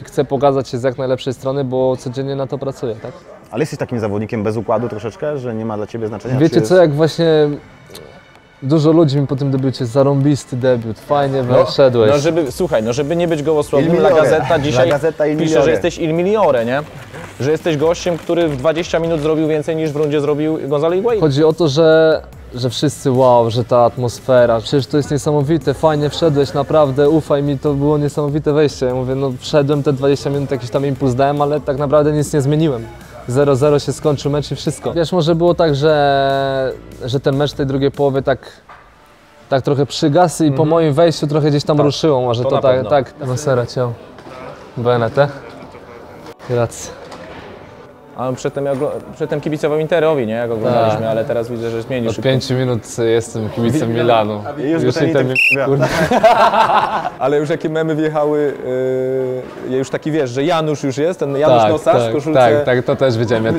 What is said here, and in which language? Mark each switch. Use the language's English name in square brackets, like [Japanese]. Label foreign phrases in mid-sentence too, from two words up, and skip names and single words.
[Polish] Chcę pokazać się z jak najlepszej strony, bo codziennie na to pracuję, tak? Ale jesteś takim zawodnikiem bez układu troszeczkę, że nie ma dla Ciebie znaczenia? Wiecie czy co, jak właśnie dużo ludzi mi po tym debiucie, zarąbisty debiut, fajnie wszedłeś. No żeby nie być gołosłownym, [Italian] Il La Migliore. [Polish] Gazzetta dzisiaj [Italian] La Gazzetta Il [Polish] pisze, [Italian] Migliore. [Polish] że jesteś [Italian] il migliore, [Polish] nie? Że jesteś gościem, który w 20 minut zrobił więcej niż w rundzie zrobił Gonzalo Higuain. Chodzi o to, że wszyscy wow, że ta atmosfera, przecież to jest niesamowite, fajnie wszedłeś, naprawdę, ufaj mi, to było niesamowite wejście. Ja mówię, no wszedłem te 20 minut, jakiś tam impuls dałem, ale tak naprawdę nic nie zmieniłem. 0-0 się skończył mecz i wszystko. Wiesz, może było tak, że ten mecz w tej drugiej połowie tak trochę przygasł i po moim wejściu trochę gdzieś tam ruszyło, może to to na tak, pewno. [Italian] No sera, ciao. Bene te. Grazie. [Polish] A on przedtem kibicował Interowi, nie? Jak oglądaliśmy, ale teraz widzę, że zmienił Od szybko. 5 minut jestem kibicem Milanu. Już Już ten Inter Inter Ale już jakie memy wjechały, już taki wiesz, że Janusz już jest, ten Janusz Nosacz w koszulce. tak, to też wiedziałem. Ja te